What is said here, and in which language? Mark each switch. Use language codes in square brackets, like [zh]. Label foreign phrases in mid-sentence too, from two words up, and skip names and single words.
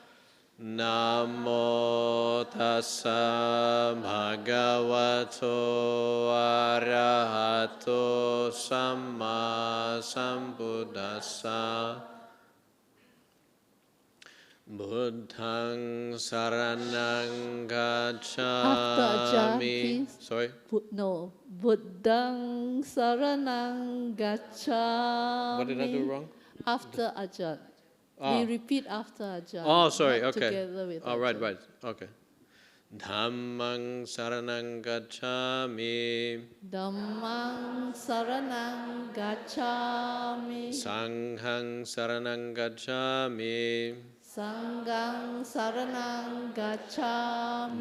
[pi] Namo tassa bhagavato arahato samma sambuddhassa. Buddhaṃ saranang [en] After Ajahn, [pi] gacchami. [en] please. Sorry? No. [pi] Buddhaṃ saranang gacchami. [en] What did I do wrong? After Ajahn. Ah. We repeat after Ajahn. Oh, sorry, not okay. Together with Oh, right, Ajahn. right, okay. [pi] Dhammaṃ saranang gacchami. Dhammaṃ saranang gacchami. Sanghaṃ saranang gacchami. Sanghang saranang gacchami.